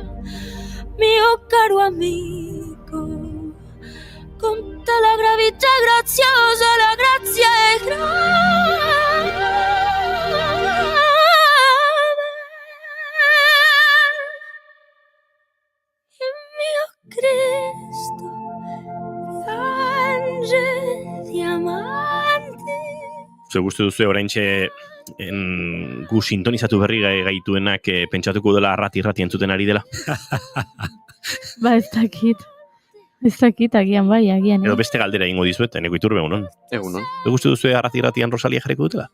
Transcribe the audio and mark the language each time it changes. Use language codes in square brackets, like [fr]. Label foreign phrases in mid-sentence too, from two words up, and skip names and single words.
[it] Mio caro amico, con te la gravità è graziosa, la grazia è grave. Il mio Cristo piange diamanti. [eu] Ze gustu duzu oraintxe gu sintonizatu berri gaituenak pentsatuko dela arrati entzuten ari dela? Ez dakit, agian bai, agian. Edo beste galdera egingo dizuet, Eneko Iturbe egunon. Egunon. Ze gustu duzu arrati-ratian Rosalia jarriko dutela?